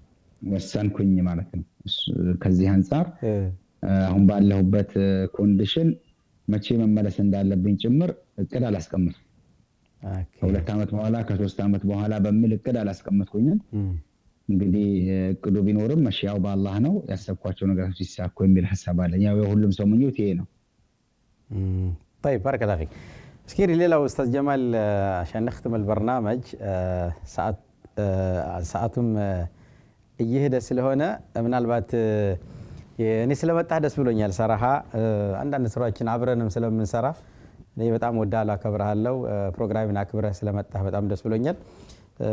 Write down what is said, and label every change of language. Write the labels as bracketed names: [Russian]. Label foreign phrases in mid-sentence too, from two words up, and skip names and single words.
[Amharic] ወሰንኩኝ ማለት ነው። ከዚህ አንፃር አሁን ባለሁበት ኮንዲሽን መቼ መመለስ እንዳለብኝ ጭምር እቅድ አላስቀምጥም። ከ2 ዓመት በኋላ ከ3 ዓመት በኋላ በሚል እቅድ አላስቀምጥኩኝም። እንግዲህ እቅዱ ቢኖርም መሽያው በአላህ ነው፣ ያሰብኳቸው ነገሮች ይሳኩ የሚል ሐሳብ አለኝ። ያው የሁሉም ሰው ምኞት ይሄ ነው። [Arabic] طيب بارك الله فيك። [Amharic] እስኪ ሌላው ኡስታዝ ጀማል [Arabic] عشان نختم البرنامج [Amharic] ሰዓቱም እየሄደ ስለሆነ ምናልባት እኔ ስለመጣህ ደስ ብሎኛል። ሰራሃ አንዳንድ ስራዎችን አብረንም ስለምንሰራ እኔ በጣም ወዳለሁ አከብርሃለሁ። ፕሮግራሙን አክብረህ ስለመጣህ በጣም ደስ ብሎኛል። ሌላ